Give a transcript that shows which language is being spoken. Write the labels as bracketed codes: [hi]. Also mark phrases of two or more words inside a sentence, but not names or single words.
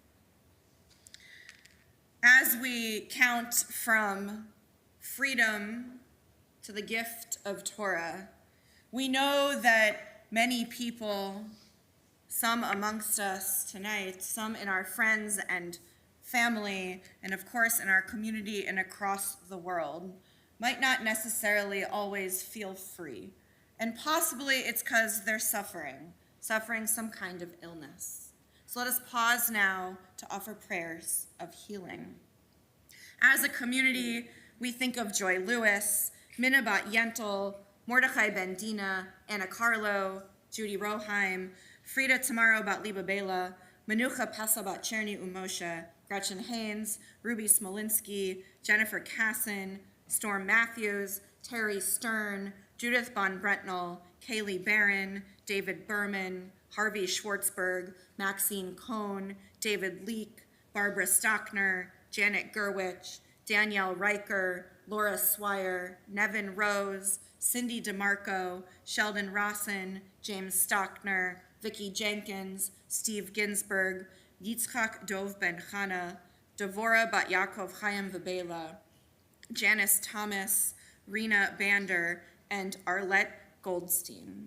[en] As we count from freedom to the gift of Torah, we know that many people, some amongst us tonight, some in our friends and family, and of course in our community and across the world, might not necessarily always feel free. And possibly it's because they're suffering some kind of illness. So let us pause now to offer prayers of healing. As a community, we think of Joy Lewis, Minna Bat Yentl, Mordechai Ben Dina, Anna Carlo, Judy Roheim, Frida Tamaro Bat Liba Bela, Manucha Pesa Bat Cherny Umoshe, Gretchen Haynes, Ruby Smolinski, Jennifer Casson, Storm Matthews, Terry Stern, Judith Von Brentnell, Kaylee Barron, David Berman, Harvey Schwartzberg, Maxine Cohn, David Leek, Barbara Stockner, Janet Gerwich, Danielle Riker, Laura Swire, Nevin Rose, Cindy DeMarco, Sheldon Rossin, James Stockner, Vicki Jenkins, Steve Ginsberg, Yitzchak Dov Ben Chana, Devora Bat Yaakov Chaim Vabela, Janice Thomas, Rena Bander, and Arlette Goldstein.